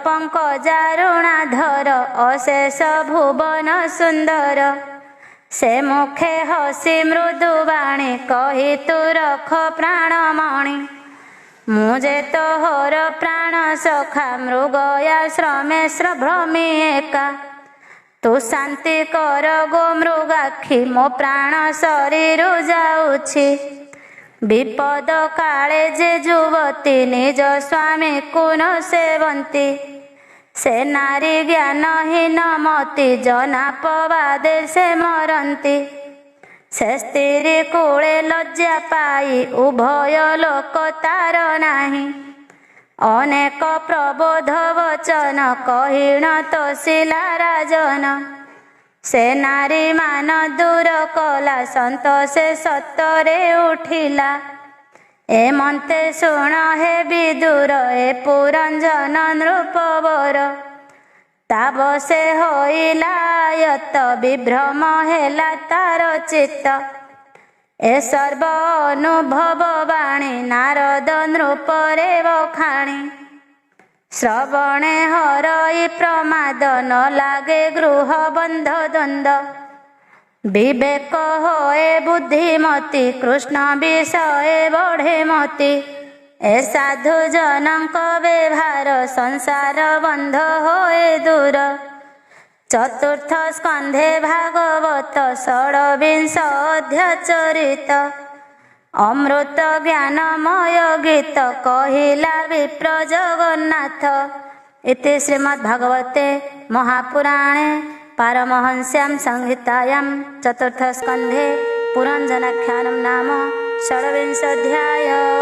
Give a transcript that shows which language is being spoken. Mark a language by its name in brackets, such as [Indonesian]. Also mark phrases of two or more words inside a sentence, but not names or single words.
[Odia] ପଙ୍କଜାରୁଣାଧର ଅଶେଷ ଭୁବନ ସୁନ୍ଦର ସେ ମୁଖେ ହସି ମୃଦୁବାଣୀ କହି ତୁ ରଖ ପ୍ରାଣମଣି ମୁଝେ ତୋହର ପ୍ରାଣ ସଖା ମୃଗୟା ଶ୍ରମେଶ୍ୱର ଭ୍ରମି ଏକା ତୁ ଶାନ୍ତି କର ଗୋ ମୃଗାକ୍ଷୀ ମୋ ପ୍ରାଣ ଶରୀର ଯାଉଛି ବିପଦ କାଳେ ଯେ ଯୁବତୀ ନିଜ ସ୍ୱାମୀ କୁନ ସେବନ୍ତି ସେ ନାରୀ ଜ୍ଞାନହୀନ ମତି ଜନାପବାଦେ ସେ ମରନ୍ତି ସେ ସ୍ତ୍ରୀ କୂଳେ ଲଜ୍ଜା ପାଇ ଉଭୟ ଲୋକ ତାର ନାହିଁ ଅନେକ ପ୍ରବୋଧ ବଚନ କହିଣ ତୋ ଶିଳା ରାଜନ ସେ ନାରୀ ମାନ ଦୂର କଲା ସନ୍ତୋଷେ ସତ୍ତରେ ଉଠିଲା ଏ ମନ୍ତେ ଶୁଣ ହେ ବିଦୁର ଏ ପୁରଞ୍ଜନ ନୃପବର ତାବ ସେ ହୋଇଲା ଯତ ବିଭ୍ରମ ହେଲା ତାର ଚିତ୍ତ ଏ ସର୍ବ ଅନୁଭବ ବାଣୀ ନାରଦ ନୃପରେ ବଖାଣି ଶ୍ରବଣେ ହରଇ ପ୍ରମାଦ ନ ଲାଗେ ଗୃହ ବନ୍ଧ ଦ୍ୱନ୍ଦ ବିବେକ ହୋଏ ବୁଦ୍ଧିମତୀ କୃଷ୍ଣ ବିଷୟ ବଢ଼େ ମତି ଏ ସାଧୁ ଜନକ ବ୍ୟବହାର ସଂସାର ବନ୍ଧ ହୋଏ ଦୂର ଚତୁର୍ଥ ସ୍କନ୍ଧେ ଭାଗବତ ଷଡ୍ବିଂଶ ଅଧ୍ୟାୟ ଚରିତ ଅମୃତ ଜ୍ଞାନମୟ ଗୀତ କହିଲା ବିପ୍ର ଜଗନ୍ନାଥ [Sanskrit] इति श्रीमद्भागवते महापुराणे पारमहंस्यां संहितायां चतुर्थ स्कंधे पुरंजनाख्यानं नाम षड्विंशोऽध्यायः।